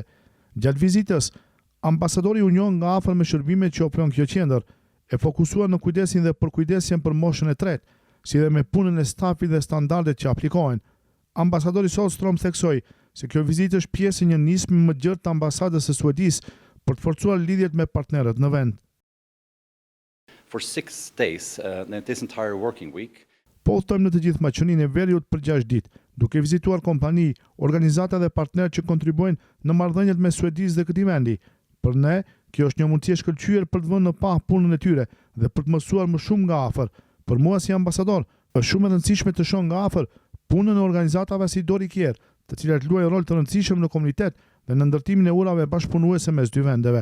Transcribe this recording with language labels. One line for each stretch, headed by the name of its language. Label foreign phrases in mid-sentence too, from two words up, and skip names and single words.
Albanian: Gjatë vizitës, ambasadori u njoh nga afër me shërbimet që ofron kjo qendër, e fokusuar në kujdesin dhe përkujdesjen për moshën e tretë, si dhe me punën e stafit dhe standardet që aplikohen. Ambasadori Solstrom theksoi se kjo vizitë është pjesë e një nismi më gjerë të ambasadës së Suedisë për të forcuar lidhjet me partnerët në vend.
English: For 6 days, this entire working week,
Albanian: po udhtojmë në të gjithë Maqedoninë e Veriut për 6 ditë, duke vizituar kompani, organizata dhe partnerë që kontribuojnë në marrëdhëniet me Suedisë dhe këtij vendi. Për ne, kjo është një mundësi e shkëlqyer për të vënë në pah punën e tyre dhe për të mësuar më shumë nga afër. Për mua si ambasador, është shumë e rëndësishme të shoh nga afër punën e organizatave si Dori Kjer, të cilat luajnë rol të rëndësishëm në komunitet dhe në ndërtimin e urave bashkëpunuese mes dy vendeve.